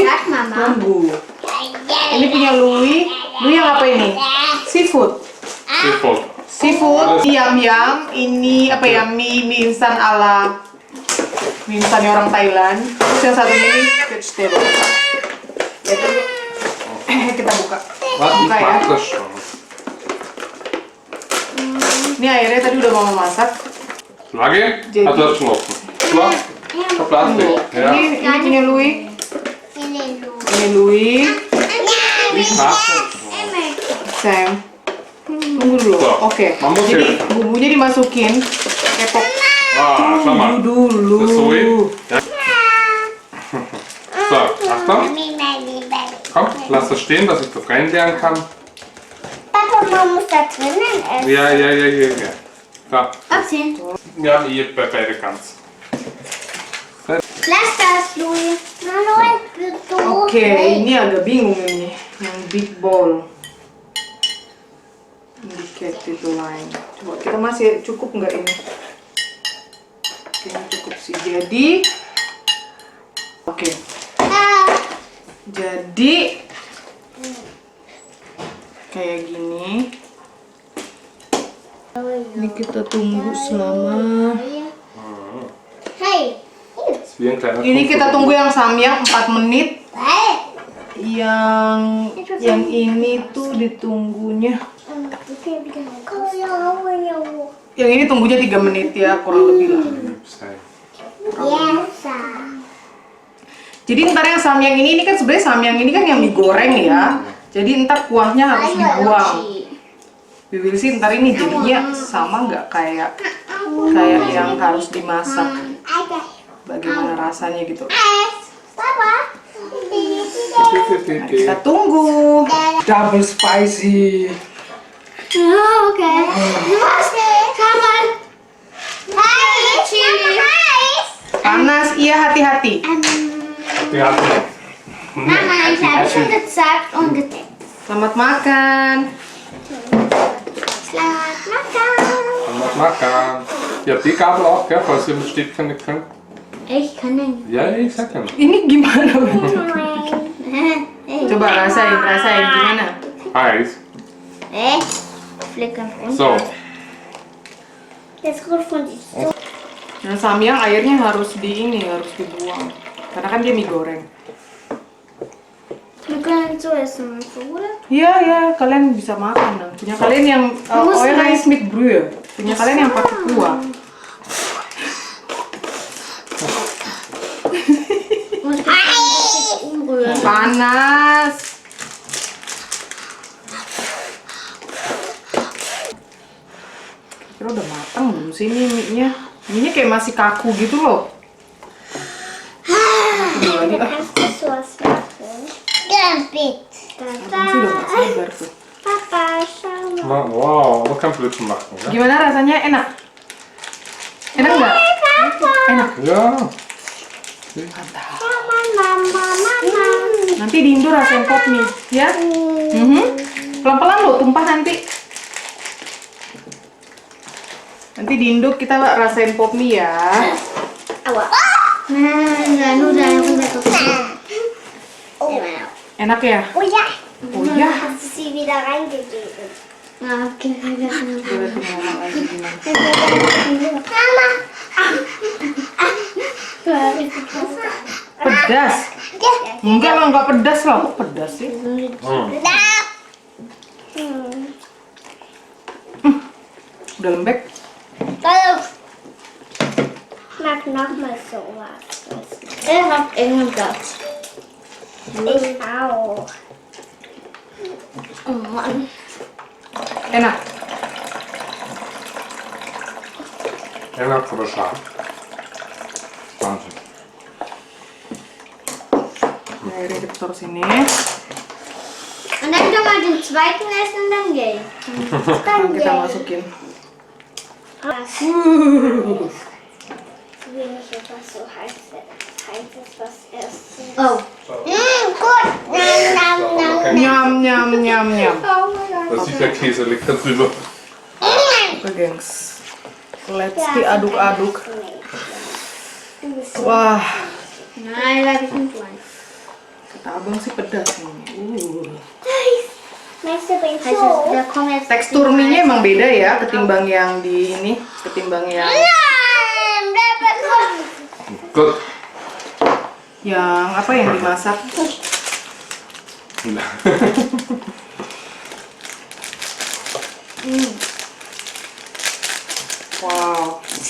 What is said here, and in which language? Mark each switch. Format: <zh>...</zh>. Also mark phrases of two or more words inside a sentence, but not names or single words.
<id>Tunggu. Ini punya Louis. Louis yang apa ini? Seafood. Seafood. Seafood. Yam-yam. Ini apa ya? Mie instan ala mie instannya orang Thailand. Terus yang satu ini vegetable. Ya dulu. Kita buka.</id> <de>Was, ich</de> <id>Buka ya.</id> <de>mag das schon.</de> <id>Ini airnya tadi udah mama masak.</id> <de>Flagge?</de> <id>Jadi-</id> <de>Hat das schon offen? Flagge? Plastik? Ja.</de> <id>Ini punya Louis. Ini Louis.</id> <de>Ich mag das schon.</de> <id>Sam. Tunggu dulu. So, Oke. Mama Jadi silakan. bumbunya dimasukin. Kepok</id> <de>Ah, schau mal.</de> <id>dulu.</id> <de>Das ist so in. Ja. So, Achtung. Komm, lass das stehen, dass ich das reinleeren kann. Papa, man muss da drinnen essen. Ja. So. Abziehen. Ja, ihr beide kannst. Lass das, Louis.</de> <id>Oke, ini agak bingung ini. Yang</id> <en>big bowl.</en> <id>Indicate itu lain. Coba kita masih cukup nggak ini? Kayaknya cukup sih. Jadi, oke. Jadi kayak gini. Ini kita tunggu selama. Hey.</id> <de>Ist wie ein kleiner</de> <id>Ini kita</id> <de>Kuchen.</de> <id>tunggu yang samyang 4 menit. Yang ini tuh ditunggunya. Yang ini tunggunya 3 menit ya, kurang lebih lah. Jadi ntar yang samyang ini kan sebenarnya samyang ini kan yang digoreng ya. Jadi ntar kuahnya harus dibuang.</id> <en>We will see</en> <id>ntar ini jadinya sama nggak kayak yang harus dimasak. Bagaimana rasanya gitu. Kita tunggu.</id> <en>Double spicy.</en> <de>Oh, okay. Was? Schau mal. Hey, Chili.</de> <id>Panas, iya hati-hati. Hati-hati.</id> <de>Mama, ich habe schon gesagt und getippt.</de> <id>Selamat makan. Selamat makan. Selamat makan.</id> <de>Ihr habt die Gabel auch, gell, falls ihr mit Stäbchen nicht könnt. Ich kann nicht. Ja, ich sag ja.</de> <id>Ini gimana? Coba rasain gimana?</id> <de>Heiß. Flicken runter. So. Jetzt gut von die so.</de> <id>Nah, samyang airnya harus harus dibuang. Karena kan dia mie goreng.</id> <de>Wir können so essen, oder?</de> <id>Iya, kalian bisa makan. Nah. Punya kalian yang Orange</id> <de>mit Brühe.</de> <id>Punya kalian yang pakai kuah.</id> <de>Muss ich umrühren.</de> <id>Panas. Kira udah matang belum sih ini mie-nya? Mie-nya kayak masih kaku gitu loh. Tunggu lagi ah.</id> <de>Kannst du sowas machen? Gambit.</de> <id>Abang sih udah gak sabar tuh.</id> <de>Papa, schau mal. Wow, man kann Blödsinn machen, ja?</de> <id>Gimana rasanya? Enak? Enak nggak? Papa. Enak.</id> <de>Ja. Schau mal, Mama.</de> <id>Nanti di Indo rasain pop mie, ya? Pelan-pelan loh, tumpah nanti. Nanti di Indo kita rasain pop mie ya. Aua. Nah, udah tuh. Enak ya? Oh ya.</id> <de>Oh Ja. hast du sie wieder reingegeben. Ah, okay.</de> <id>Boleh tuh Mama lagi gimana? Mama. Pedas. Enggak lah, enggak pedas lah. Kok pedas sih? Udah lembek.</id> <de>Kalau mag nochmal sowas. Er hat engen Platz. Ich auch. Oh Mann.</de> <id>Enak. Enak,</id> <de>aber scharf. Wahnsinn.</de> <id>Nah, ini kita taruh sini.</id> <de>Und dann kann man den zweiten essen und dann gehen.</de> <id>Sekarang kita masukin.</id> <de>Was? Will ich etwas so heißes was essen? Oh. Gut. Nam, nam, nam. Nyam, nyam, nyam, nyam. Da ist sicher Käse lecker drüber.</de> <id>Oke, gengs. Let's diaduk-aduk. Wah,</id> <de>Nein, da habe ich nicht rein.</de> <id>kata abang sih pedas ini.</id> <de>Meinst du bin Also, so? da kommen jetzt</de> <id>Tekstur mie-nya emang beda ya ketimbang yang di ini, ketimbang yang</id> <de>Gut.</de> <id>apa yang dimasak. Wow.</id>